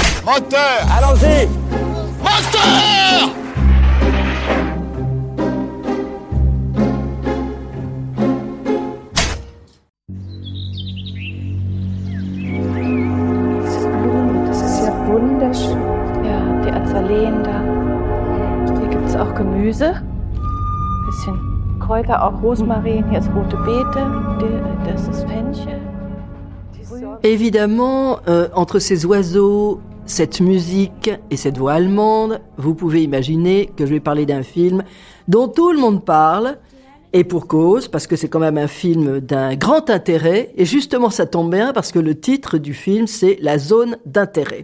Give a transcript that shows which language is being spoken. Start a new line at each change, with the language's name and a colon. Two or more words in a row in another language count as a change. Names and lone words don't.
French: Moteur! Allons-y! Moteur!
German: Das ist ja wunderschön. Ja, die Azaleen da. Hier gibt es auch Gemüse. Bisschen Kräuter, auch Rosmarin. Hier ist rote Beete. Das ist Fenchel.
French: Évidemment, entre ces oiseaux, cette musique et cette voix allemande, vous pouvez imaginer que je vais parler d'un film dont tout le monde parle, et pour cause, parce que c'est quand même un film d'un grand intérêt, et justement ça tombe bien parce que le titre du film c'est La zone d'intérêt.